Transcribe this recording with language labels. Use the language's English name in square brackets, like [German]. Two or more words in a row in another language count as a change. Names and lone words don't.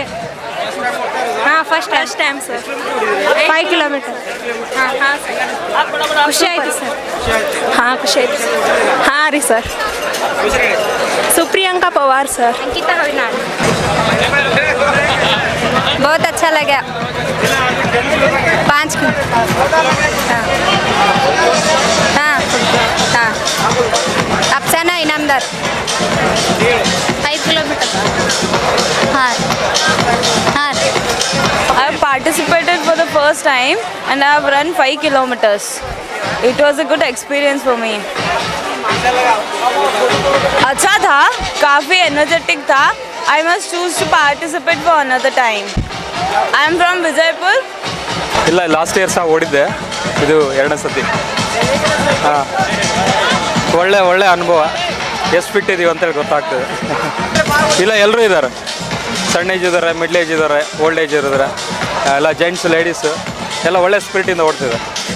[English] First time sir. 5 kilometer. [Kannada] ಖುಷಿ ಆಯಿತು ಸರ್. ಖುಷಿ ಆಯಿತು ಸರ್. ರೀ ಸರ್. ಸುಪ್ರಿಯಾಂಕಾ ಪವಾರ್ ಸರ್. ಅಂಕಿತಾ ರವಿನಾಥ್. [Hindi] बहुत अच्छा लगा 5 हाँ हाँ अफसाना इनामदार [Kannada] 5 ಕಿಲೋಮೀಟರ್ ಹಾಂ ಹಾಂ [English] I have participated for the first time and I have run 5 kilometers. It was a good experience for me. [Hindi] अच्छा था, काफ़ी एनर्जेटिक था. [English] I must choose to participate for another time. I am from Vijaypur. [Kannada] ಇಲ್ಲ [English] last year [Kannada] ಸಹ ಓಡಿದ್ದೆ, ಇದು ಎರಡನೇ ಸತಿ. ಹಾಂ, ಒಳ್ಳೆ ಅನುಭವ. ಎಷ್ಟು ಫಿಟ್ ಇದೀವಿ ಅಂತೇಳಿ ಗೊತ್ತಾಗ್ತದೆ. ಇಲ್ಲ ಎಲ್ಲರೂ ಇದ್ದಾರೆ, ಸಣ್ಣ ಏಜ್ ಇದ್ದಾರೆ, [English] middle age [Kannada] ಇದ್ದಾರೆ, [English] old age [Kannada] ಇದ್ದಾರೆ, ಎಲ್ಲ [English] gents ladies [Kannada] ಎಲ್ಲ ಒಳ್ಳೆ ಸ್ಪಿರಿಟಿಂದ ಓಡ್ತಿದ್ದಾರೆ.